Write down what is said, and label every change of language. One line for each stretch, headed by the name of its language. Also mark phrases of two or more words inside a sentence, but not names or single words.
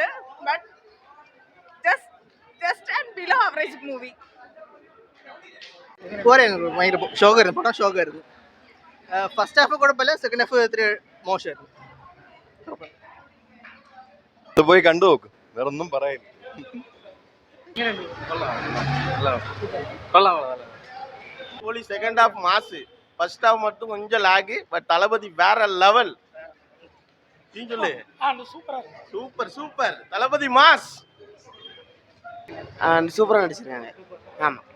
English: but just and below average movie.
Malayalam: ഭയങ്കര ഷോക്കായിരുന്നു, പടം ഷോക്കായിരുന്നു.
English: first half
Malayalam: കുഴപ്പമില്ല,
English: second half
Malayalam: ഇത്തിരി മോശമായിരുന്നു. പോയി കണ്ടു നോക്ക്, വേറെ ഒന്നും പറയാനില്ല.
English: second half
Tamil: மாசு,
English: first half
Tamil: மட்டும் கொஞ்சம் லாகு. பட் தளபதி வேற லெவல். நீ சொல்லு. சூப்பர் சூப்பர் தளபதி மாஸ். சூப்பராக நடிச்சிருக்காங்க.